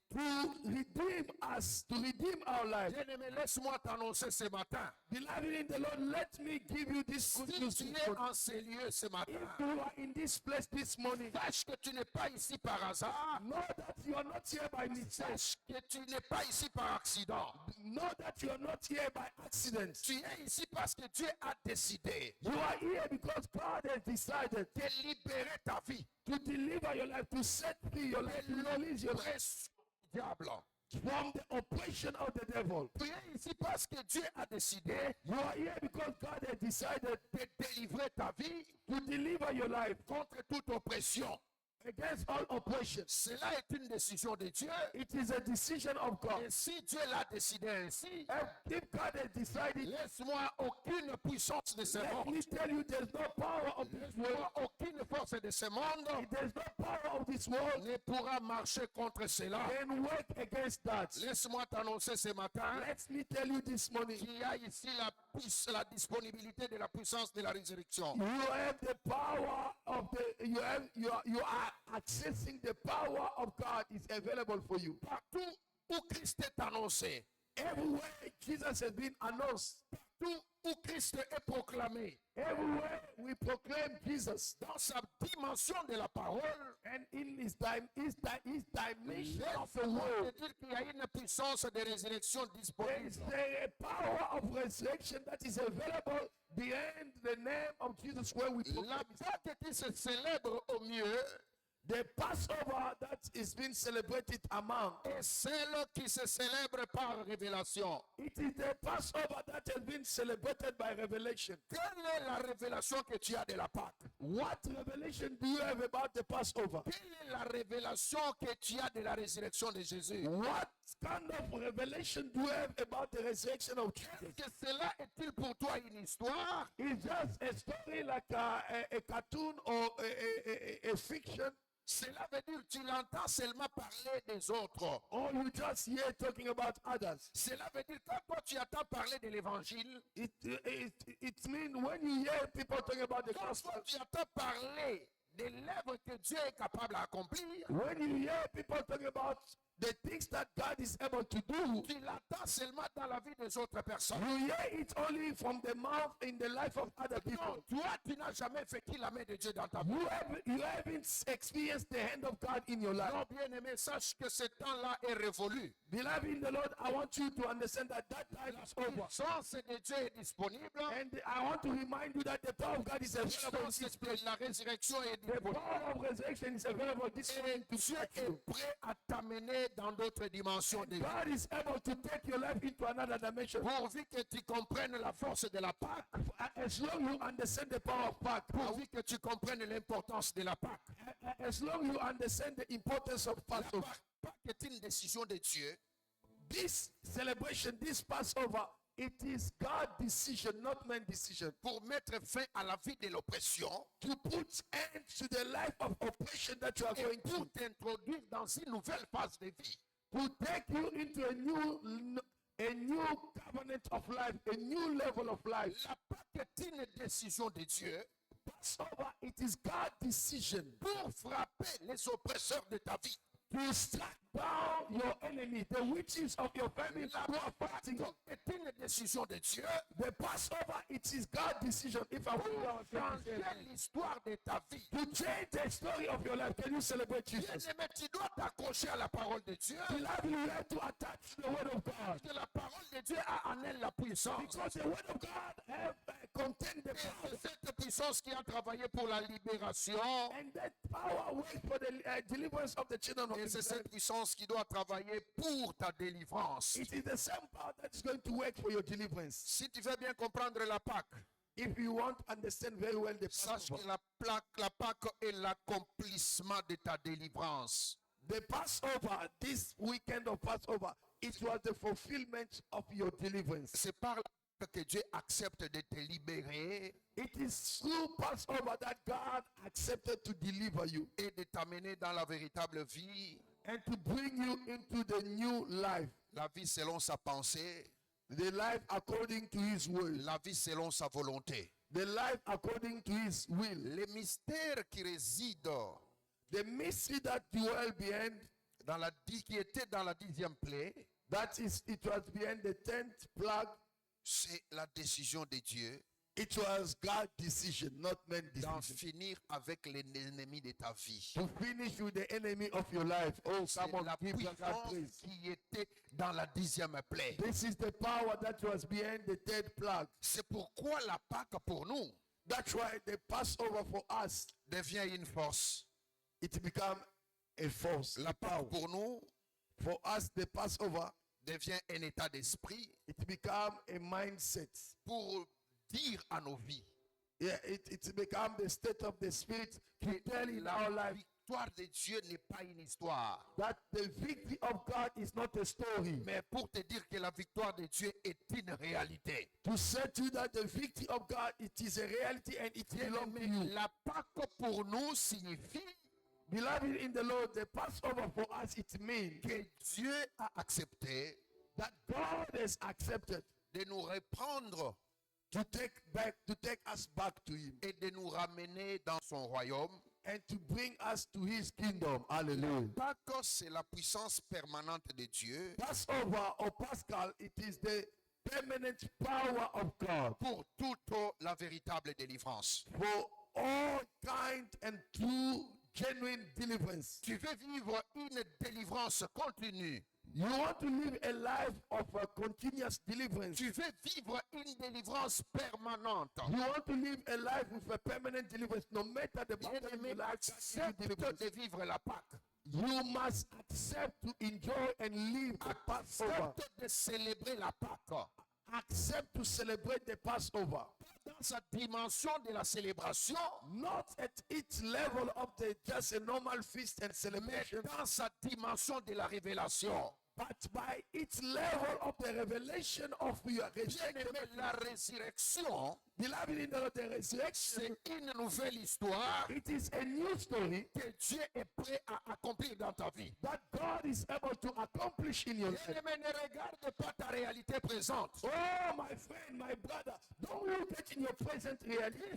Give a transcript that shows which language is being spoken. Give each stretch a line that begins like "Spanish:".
English: to redeem us, to redeem our life.
French: Bien-aimé, laisse-moi t'annoncer ce matin.
English: Beloved in the Lord, let me give you this good
French: Si
English: news.
French: tu
English: If
French: es en ces lieux ce matin,
English: you are in this place this morning,
French: sache que tu n'es pas ici par hasard.
English: know that you are not here by mistake.
French: Sache que tu n'es pas ici par accident.
English: Know that you are not here by accident.
French: Tu es ici parce que Dieu a décidé
English: You are here because God has decided
French: de libérer ta vie.
English: to deliver your life, to set free your life, to release your life
French: Pression du diable.
English: from the oppression of the devil.
French: Tu es ici parce que Dieu a décidé
English: You are here because God has decided
French: de délivrer ta vie
English: to deliver your life
French: contre toute oppression.
English: against all oppression.
French: Cela est une décision de Dieu.
English: It is a decision of God.
French: Et si Dieu l'a décidé ainsi,
English: And if God has decided,
French: laisse-moi aucune puissance de ce
English: let
French: monde,
English: me tell you, there's no power of this world.
French: laisse-moi aucune force de ce monde
English: There's no power of this world
French: ne pourra marcher contre cela.
English: can work against that.
French: Laisse-moi t'annoncer ce matin
English: Let me tell you this morning,
French: qu'il y a ici la disponibilité de la puissance de la résurrection.
English: you have the power of the, you are accessing the power of God is available for you.
French: Partout où Christ est annoncé,
English: Everywhere Jesus has been announced,
French: partout où Christ est proclamé,
English: everywhere we proclaim Jesus,
French: dans sa dimension de la parole,
English: and in his dimension of the
French: laisse-moi
English: word,
French: te dire qu'il y a une puissance de résurrection
English: there is
French: disponible.
English: a power of resurrection that is available behind the name of Jesus when we proclaim
French: La
English: his
French: Pâque qui se célèbre au mieux
English: the Passover that is being celebrated among.
French: est celle qui se célèbre par révélation.
English: It is the Passover that has been celebrated by revelation.
French: Quelle est la révélation que tu as de la Pâque?
English: What revelation do you have about the Passover?
French: Quelle est la révélation que tu as de la résurrection de Jésus?
English: What kind of revelation do you have about the resurrection of Jesus?
French: Est-ce que cela est-il pour toi une histoire?
English: It's just a story like a cartoon or a fiction,
French: Cela veut dire que tu l'entends seulement parler des autres.
English: or you just hear talking about others.
French: Cela veut dire que quand toi tu entends parler de l'évangile,
English: It means when you hear people talking about the
French: quand
English: gospel,
French: toi tu entends parler de l'œuvre que Dieu est capable d'accomplir,
English: when you hear people talking about the things that God is able to do,
French: tu l'attends seulement dans la vie des autres personnes.
English: you hear it only from the mouth in the life of other people.
French: Non, toi, tu n'as jamais vécu la main de Dieu dans ta vie.
English: You haven't experienced the hand of God in your life.
French: Non, bien-aimé, sache que ce temps-là est révolu.
English: Beloved in the Lord, I want you to understand that that time is
French: La
English: over.
French: puissance de Dieu est disponible.
English: And I want to remind you that the power of God is
French: La
English: available.
French: puissance de la résurrection est
English: The
French: disponible.
English: power of resurrection is available this morning to
French: Dieu
English: set
French: est
English: you.
French: prêt à t'amener dans d'autres dimensions de vie.
English: God is able to take your life into another dimension.
French: Pourvu que tu comprennes la force de la Pâque.
English: As long you understand the power of Pâques,
French: Pourvu que tu comprennes l'importance de la Pâque.
English: as long you understand the importance of
French: La
English: Passover,
French: Pâque est une décision de Dieu.
English: this celebration, this Passover, it is God's decision, not man's decision.
French: Pour mettre fin à la vie de l'oppression
English: To put end to the life of oppression that you are
French: et
English: going
French: pour
English: through.
French: t'introduire dans une nouvelle phase de vie.
English: To take you into a new covenant of life, a new level of life.
French: La Pâque est une décision de Dieu
English: Passover, it is God's decision
French: pour frapper les oppresseurs de ta vie.
English: to strike down your enemy, the witches of your family who are fighting you.
French: C'est une décision de Dieu
English: The Passover, it is God's decision. If I
French: pour
English: will
French: changer l'histoire de ta vie.
English: to change the story of your life, can you celebrate Jesus?
French: Bien-aimé, tu dois t'accrocher à la parole de Dieu.
English: Beloved, you have to attach to the word of God.
French: Parce que la parole de Dieu a en elle la puissance.
English: Because the word of God have contain the
French: Et
English: power.
French: c'est cette puissance qui a travaillé pour la libération.
English: And that power works for the deliverance of the children of
French: Et c'est
English: Israel.
French: cette puissance qui doit travailler pour ta délivrance.
English: It is the same power that is going to work for your deliverance.
French: Si tu veux bien comprendre la Pâque,
English: If you want to understand very well the
French: sache
English: Passover,
French: que la Pâque est l'accomplissement de ta délivrance.
English: the Passover, this weekend of Passover, it was the fulfillment of your deliverance.
French: C'est par la Pâque que Dieu accepte de te libérer
English: It is through Passover that God accepted to deliver you
French: et de t'amener dans la véritable vie,
English: and to bring you into the new life,
French: la vie selon sa pensée,
English: the life according to His will,
French: la vie selon sa volonté.
English: the life according to His will.
French: Les mystères qui résident
English: The mystery that dwell behind,
French: qui était dans la 10e plaie,
English: it was behind the 10th plague.
French: c'est la décision de Dieu
English: It was God's decision, not man's
French: d'en
English: decision.
French: finir avec l'ennemi de ta vie.
English: To finish with the enemy of your life. Oh,
French: C'est
English: come on,
French: la
English: give God
French: puissance
English: praise.
French: qui était dans la 10e plaie.
English: This is the power that was behind the 3rd plague.
French: C'est pourquoi la Pâque pour nous
English: That's why the Passover for us,
French: devient une force.
English: it became a force.
French: La Pâque pour nous
English: For us, the Passover,
French: devient un état d'esprit
English: it became a mindset.
French: pour dire à nos vies
English: Yeah, it became the state of the spirit to tell in our
French: la
English: life
French: victoire de Dieu n'est pas une histoire.
English: that the victory of God is not a story.
French: Mais pour te dire que la victoire de Dieu est une réalité.
English: To say to you that the victory of God, it is a reality and it belongs to you.
French: La Pâque pour nous signifie
English: Beloved in the Lord, the Passover for us, it means
French: que Dieu a accepté
English: that God has accepted
French: de nous reprendre
English: to take us back to Him
French: et de nous ramener dans son royaume.
English: and to bring us to His kingdom. Hallelujah.
French: Pâques, c'est la puissance permanente de Dieu
English: Passover or Pascal, it is the permanent power of God
French: pour toute la véritable délivrance.
English: for all kind and true, genuine deliverance.
French: Tu veux vivre une délivrance continue.
English: You want to live a life of a continuous deliverance.
French: Tu veux vivre une délivrance permanente.
English: You want to live a life with a permanent deliverance, no matter the battle in
French: Bien-aimé,
English: your life.
French: accepte de vivre la Pâque.
English: You must accept to enjoy and live the Passover.
French: Accepte de célébrer la Pâque.
English: Accept to celebrate the Passover.
French: Dans sa dimension de la célébration,
English: Not at its level of just a normal feast and
French: mais
English: celebration,
French: dans sa dimension de la révélation.
English: but by its level of the revelation of your resurrection.
French: Bien-aimé, la résurrection
English: Beloved in the resurrection,
French: c'est une nouvelle histoire
English: it is a new story
French: que Dieu est prêt à accomplir dans ta vie.
English: that God is able to accomplish in your life.
French: Bien-aimé, ne regarde pas ta réalité présente.
English: Oh, my friend, my brother, don't look at in your present reality.